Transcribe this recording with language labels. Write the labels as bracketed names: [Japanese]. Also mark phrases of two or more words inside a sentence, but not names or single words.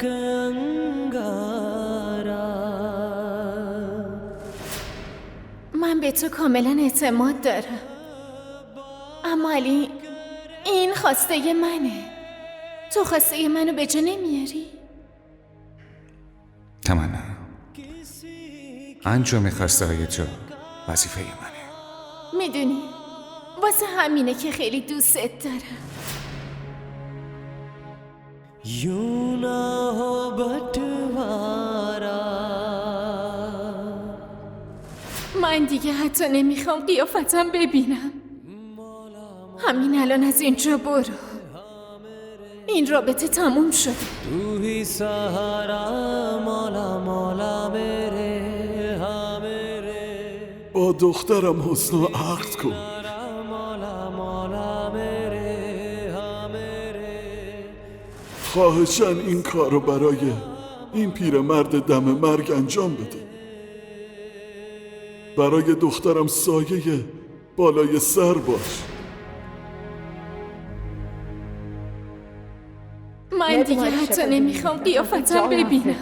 [Persian] من به تو کاملا اعتماد دارم، اما علی این خواسته منه. تو خواسته منو به جا نمیاری؟ تمنا، انجام خواسته های تو وظیفه منه. میدونی واسه همینه که خیلی دوستت دارم. [Urdu] یونا ہو بٹوارا [Persian] من دیگه حتی نمیخوام قیافتم ببینم. همین الان از اینجا برو. این رابطه تموم شده. [Urdu] تو ہی سہارا مولا مولا میرے ہاں میرے [Persian] با دخترم حسنا عقد کن. [Urdu] مولا مولا میرے ہاں میرے [Persian] خواهشاً این کارو برای این پیرمرد دم مرگ انجام بده. برای دخترم سایه بالای سر باش. من دیگه حتی نمیخوام قیافتم ببینم.